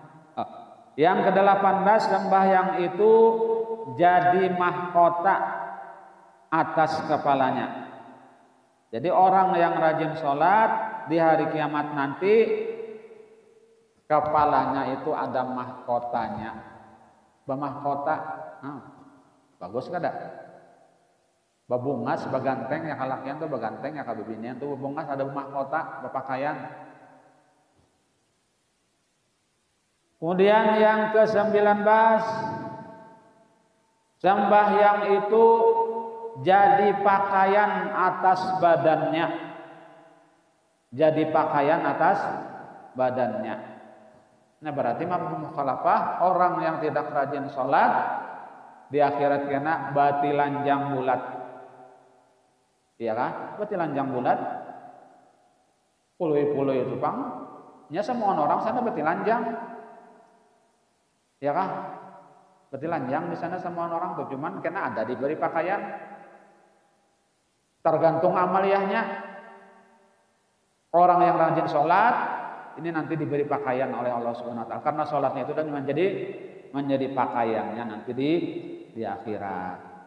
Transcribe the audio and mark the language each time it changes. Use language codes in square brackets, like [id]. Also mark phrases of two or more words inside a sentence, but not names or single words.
[id] Yang ke-18 sembahyang itu jadi mahkota atas kepalanya. Jadi orang yang rajin sholat di hari kiamat nanti kepalanya itu ada mahkotanya. Bermahkota, [bjn] bagus kada? Babungas, baganteng ya kalakian tuh baganteng ya kabibinian tuh babungas ada mahkota, berpakaian. [id] Kemudian yang ke-19 sembahyang itu jadi pakaian atas badannya. Jadi pakaian atas badannya. Nah berarti mukhalafah orang yang tidak rajin sholat di akhirat kena batilanjang bulat. [bjn] Iya kan? Batilanjang bulat. Puluh-puluh itu pang. Nya semua orang sana batilanjang. [id] Ya kah? Berarti lanjang di sana semua orang tuh, cuman karena ada diberi pakaian. Tergantung amaliyahnya. Orang yang rajin sholat ini nanti diberi pakaian oleh [ar] الله سبحانه وتعالى [id] karena sholatnya itu dan menjadi pakaiannya nanti di akhirat.